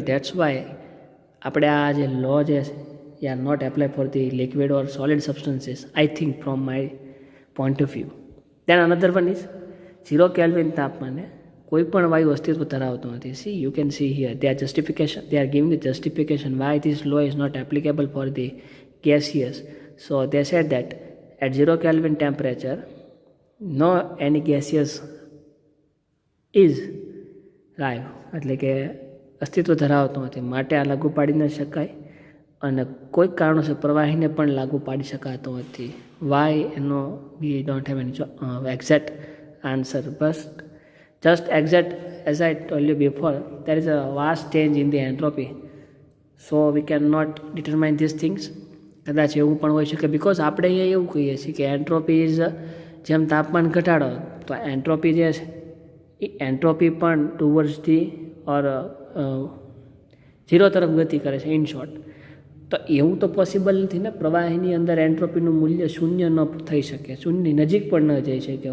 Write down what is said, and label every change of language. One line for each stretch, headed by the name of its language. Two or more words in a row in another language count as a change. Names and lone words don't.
English: That's why
Gujarati: આપણે આ જે
English: લો
Gujarati: જે છે એ
English: are not apply for the liquid or solid substances, I think from my point of view. Then another one is
Gujarati: 0 કેલ્વિન તાપમાને કોઈ પણ વાયુ અસ્તિત્વ ધરાવતો નથી.
English: See you can see here they are giving the justification why this law is not applicable for the gaseous. So they said that at 0 Kelvin temperature no any gaseous is live,
Gujarati: એટલે કે અસ્તિત્વ ધરાવતો નથી, માટે આ લાગુ પાડી ન શકાય અને કોઈક કારણોસર પ્રવાહીને પણ લાગુ પાડી શકાતો નથી.
English: વાય એનો we don't have any exact answer, બસ just exact as I told you before, there is a vast change in the entropy, so we cannot determine these things.
Gujarati: કદાચ એવું પણ હોઈ શકે, બિકોઝ આપણે અહીંયા એવું કહીએ છીએ કે
English: entropy is,
Gujarati: જેમ તાપમાન ઘટાડો તો એન્ટ્રોપી જે છે એ એન્ટ્રોપી પણ
English: towards the or
Gujarati: 0 તરફ ગતિ કરે છે,
English: in short.
Gujarati: તો એવું તો પોસિબલ નથી ને, પ્રવાહીની અંદર એન્ટ્રોપીનું મૂલ્ય શૂન્ય ન થઈ શકે, શૂન્યની નજીક પણ ન જઈ શકે.